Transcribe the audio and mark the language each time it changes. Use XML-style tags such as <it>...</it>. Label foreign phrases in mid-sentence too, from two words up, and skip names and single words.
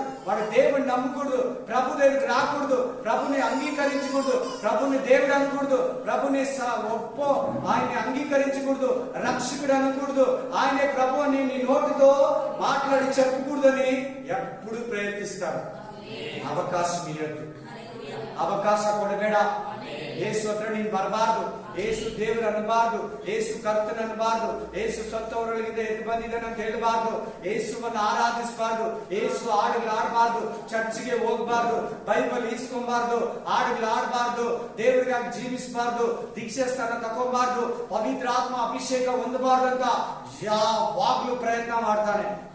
<te>వాడు దేవుని నమ్మకూడదు, ప్రభు దగ్గరికి రాకూడదు, ప్రభుని అంగీకరించకూడదు, ప్రభుని దేవుడు అనకూడదు, ప్రభుని ఆయన్ని అంగీకరించకూడదు, రక్షకుడు అనకూడదు, ఆయనే ప్రభు అని నీ నోటితో మాట్లాడి చెప్పకూడదని ఎప్పుడు ప్రయత్నిస్తారు.</te> <kn>ಅವಕಾಶ ಇರದು, ಅವಕಾಶ ಕೊಡಬೇಡ. ಏಸು ಹತ್ರ ನೀನು ಬರಬಾರ್ದು, ಏಸು ದೇವರು ಅನ್ನಬಾರ್ದು, ಏಸು ಕರ್ತನ ಅನ್ನಬಾರ್ದು, ಏಸು ಸತ್ತವರೊಳಗಿಂದ ಎದ್ದು ಬಂದಿದ್ದಾನೆ ಅಂತ ಹೇಳಬಾರ್ದು, ಏಸುವನ್ನು ಆರಾಧಿಸಬಾರ್ದು, ಏಸು ಹಾಡುಗಳು ಆಡಬಾರ್ದು, ಚರ್ಚ್ಗೆ ಹೋಗಬಾರ್ದು, ಬೈಬಲ್ ಈಸ್ಕೊಬಾರ್ದು, ಹಾಡುಗಳು ಆಡಬಾರ್ದು, ದೇವರಿಗಾಗಿ ಜೀವಿಸಬಾರ್ದು, ದೀಕ್ಷಾ ಸ್ಥಾನ ತಗೋಬಾರ್ದು, ಪವಿತ್ರ ಆತ್ಮ ಅಭಿಷೇಕ ಹೊಂದಬಾರ್ದು ಅಂತ ಯಾವಾಗ್ಲೂ ಪ್ರಯತ್ನ ಮಾಡ್ತಾನೆ.</kn>